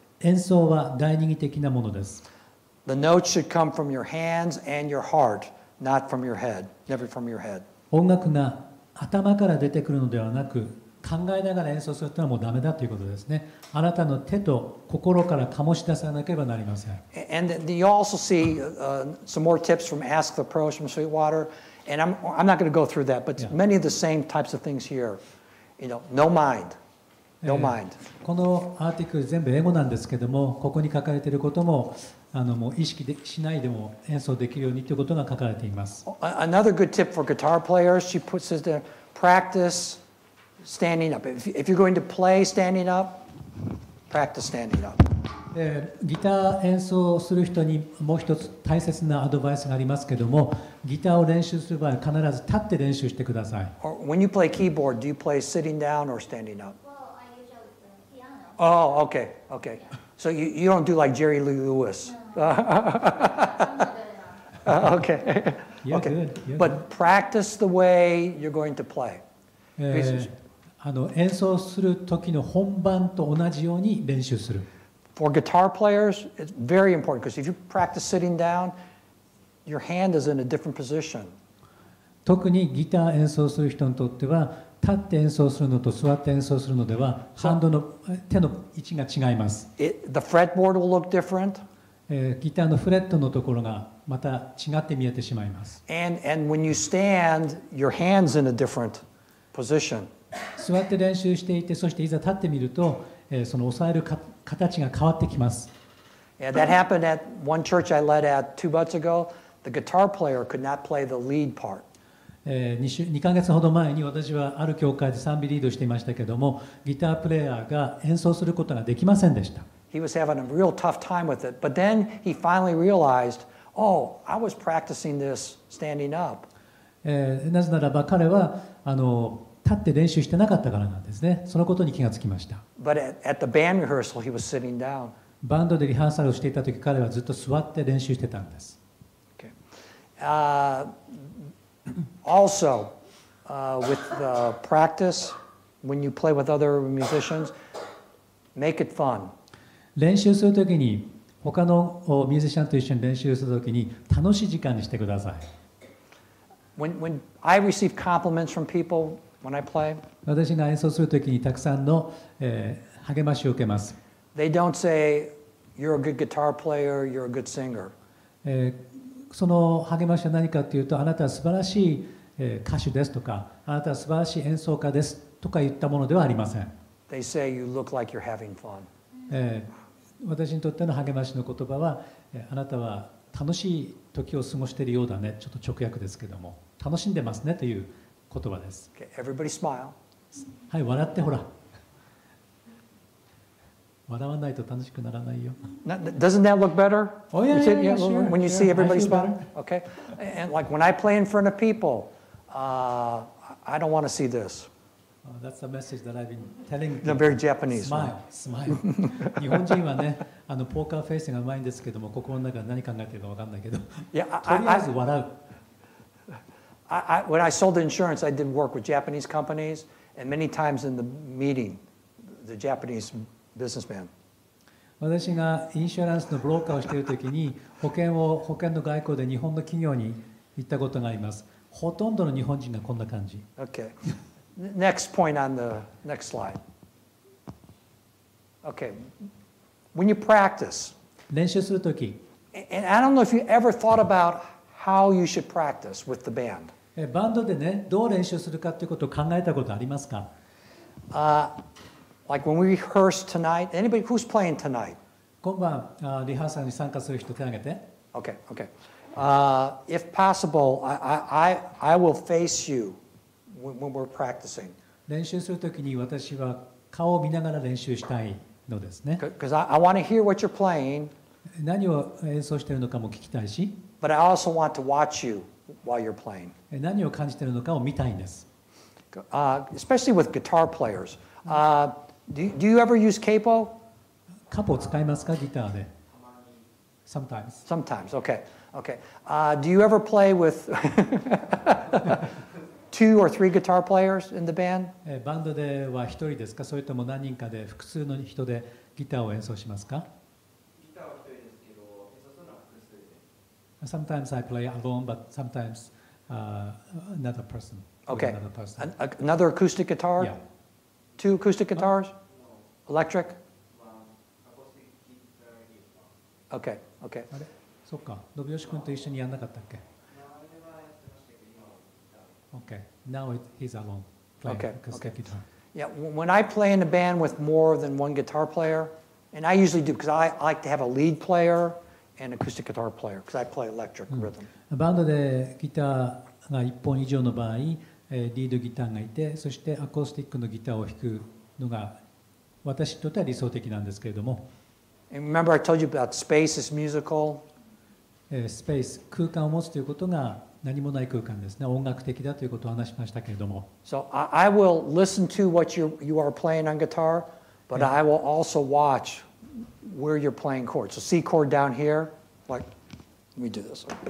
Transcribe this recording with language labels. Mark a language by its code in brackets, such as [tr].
[ja] 演奏は第二義的なものです。 [en] The notes should come from your hands and your heart, not from your head, never from your head. [ja] 音楽が頭から出てくるのではなく、考えながら演奏するというのはもうダメだということですね。あなたの手と心から醸し出さなければなりません。 [en] And you also see some more tips from Ask the Pros from Sweetwater. And I'm not going to go through that, but many of the same types of things here. You know, no mind. No mind. [ja] このアーティクル全部英語なんですけども、ここに書かれていることももう意識しないでも演奏できるようにということが書かれています。 [en] Another good tip for guitar players, she puts it there, practice standing up. If you're going to play standing up, practice standing up. [ja] ギター演奏する人にもう一つ大切なアドバイスがありますけども、ギターを練習する場合は必ず立って練習してください。 [en] Or when you play keyboard, do you play sitting down or standing up? Well, I usually play piano. Oh, okay, okay. So you don't do like Jerry Lee Lewis. Okay. You're Okay. good. You're But practice the way you're going to play. [ja] 演奏する時の本番と同じように練習する。 [en] For guitar players, it's very important because if you practice sitting down, your hand is in a different position. [ja] 特にギター演奏する人にとっては、立って演奏するのと座って演奏するのでは、ハンドの手の位置が違います。 [en] The fretboard will look different. [ja] ギターのフレットのところがまた違って見えてしまいます。 [en] And when you stand, your hand's in a different position. [ja] 座って練習していて、そしていざ立ってみると、その押さえる形が変わってきます。 [en] Yeah, that happened at one church I led at 2 months ago. The guitar player could not play the lead part. [ja] 2ヶ月ほど前に私はある教会で賛美リードしていましたけども、ギタープレイヤーが演奏することができませんでした。 [en] He was having a real tough time with it. But then he finally realized, oh, I was practicing this standing up. [ja] なぜならば彼は立って練習してなかったからなんですね。そのことに気がつきました。 [en] But at the band rehearsal, he was sitting down. [ja] バンドでリハーサルをしていた時、彼はずっと座って練習してたんです。 [en] Okay. Also, with practice, when you play with other musicians, make it fun. [ja] 練習するときに他のミュージシャンと一緒に練習するときに楽しい時間にしてください。 [en] When I receive compliments from people when I play, [ja] 私が演奏するときにたくさんの、励ましを受けます。 [en] They don't say, you're a good guitar player, you're a good singer. [ja] その励ましは何かというと、あなたは素晴らしい歌手ですとか、あなたは素晴らしい演奏家ですとか言ったものではありません。 [en] They say, you look like you're having fun. [ja] 私にとっての励ましの言葉は、あなたは楽しい時を過ごしているようだね、ちょっと直訳ですけども、楽しんでますねという言葉です。 [en] Okay, everybody smile. [ja] はい、笑ってほら。笑わないと楽しくならないよ。 [en] Doesn't that look better? Oh, yeah, yeah, sure. When you see Yeah, everybody I feel smile? better. Okay. And like when I play in front of people, I don't want to see this. That's the message that I've been telling No, very Japanese. Smile, smile. [ja] 日本人はね、ポーカーフェイスがうまいんですけども、心の中で何考えてるか分かんないけど、 [en] Yeah, [ja] とりあえず笑う。 [en] when I sold insurance, I did work with Japanese companies, and many times in the meeting, the Japanese businessman. [ja] 私がインシュランスのブローカーをしているときに保険の外交で日本の企業に行ったことがあります。ほとんどの日本人がこんな感じ。 [en] Okay. Next point on the next slide. Okay. When you practice, [ja] 練習するとき、 [en] and I don't know if you ever thought about how you should practice with the band. [ja] バンドでね、どう練習するかということを考えたことありますか？ [en] Like when we rehearse tonight, anybody who's playing tonight? [ja] 今晩リハーサルに参加する人手を挙げて。 [en] Okay, okay. If possible, I will face you when we're practicing. [ja] 練習するときに私は顔を見ながら練習したいのですね。 [en] Because I want to hear what you're playing, [ja] 何を演奏しているのかも聞きたいし、 [en] but I also want to watch you while you're playing. [ja] 何を感じているのかを見たいんです。 [en] Especially with guitar players. Do you ever use capo? [ja] カポを使いますか、ギターで。 [en] Sometimes. Sometimes, okay. Okay. Do you ever play with 2 or 3 guitar players in the band? [ja] バンドでは一人ですか、それとも何人かで複数の人でギターを演奏しますか？ギターは一人ですけど、演奏するのは複数で。 [en] Sometimes I play alone, but sometimes another person. Okay. Another person. Another acoustic guitar? Yeah. 2 acoustic guitars? Electric? Okay, okay. [ja] あれ、そっか。信義君と一緒にやんなかったっけ？Okay. [en] Now he's alone playing Okay, acoustic okay. guitar. Yeah, when I play in a band with more than one guitar player, and I usually do because I like to have a lead player and acoustic guitar player because I play electric rhythm. [ja] バンドでギターが1本以上の場合、リードギターがいて、そしてアコースティックのギターを弾くのが私にとっては理想的なんですけれども、 [en] And remember I told you about space is musical. [ja] スペース、空間を持つということが何もない空間ですね。音楽的だということを話しましたけれども。 [en] So I will listen to what you are playing on guitar, but I will also watch where you're playing chords. So C chord down here, like, let me do this.